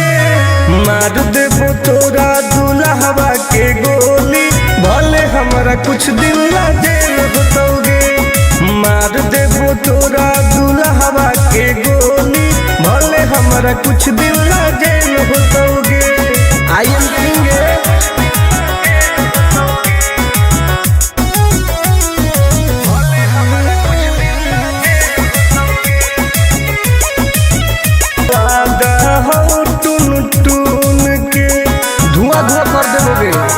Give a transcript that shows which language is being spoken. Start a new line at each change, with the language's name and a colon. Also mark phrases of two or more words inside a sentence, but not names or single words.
Magahi: मार देबो तोरा दुल्हवा के गोली भले हमारा कुछ दिन ला जेल होतोगे। मार देबो तोरा दुल्हवा के गोली भले हमारा कुछ दिन ला जेल होतोगे।
English: I am king
Magahi: हो टुन टुन के धुआं धुआं कर देबोगे।